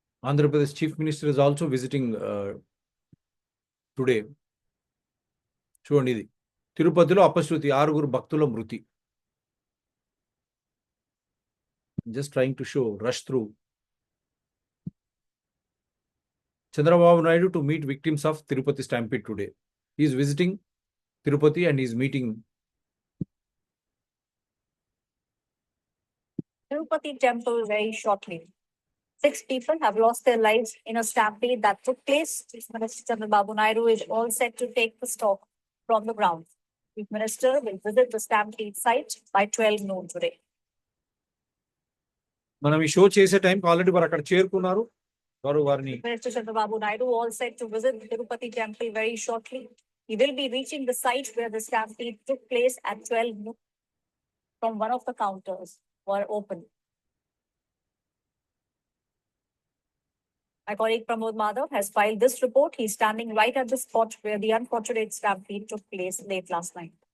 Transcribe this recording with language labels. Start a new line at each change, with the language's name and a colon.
English: Andhra Pradesh Chief Minister is also visiting today.
Telugu: చూడండి, ఇది తిరుపతిలో అపశృతి, 6 భక్తుల మృతి.
English: Just trying to show, rush through. Chandrababu Naidu to meet victims of Tirupati stampede today. He is visiting Tirupati and he is meeting Tirupati temple very shortly. 6 people have lost their lives in a stampede that took place. Chief Minister Chandrababu Naidu is all set to take the stock from the ground. Chief Minister will visit the stampede site by 12 noon today.
Telugu: మనం ఈ show చేసే టైంకి already వారు అక్కడ చేరుకున్నారు. వారిని
English: Minister Chandrababu Naidu all set to visit the Tirupati temple very shortly. He will be reaching the site where the stampede took place at 12 noon. From one of the counters were open. My colleague Pramod Madhav has filed this report. He's standing right at the spot where the unfortunate stampede took place late last night.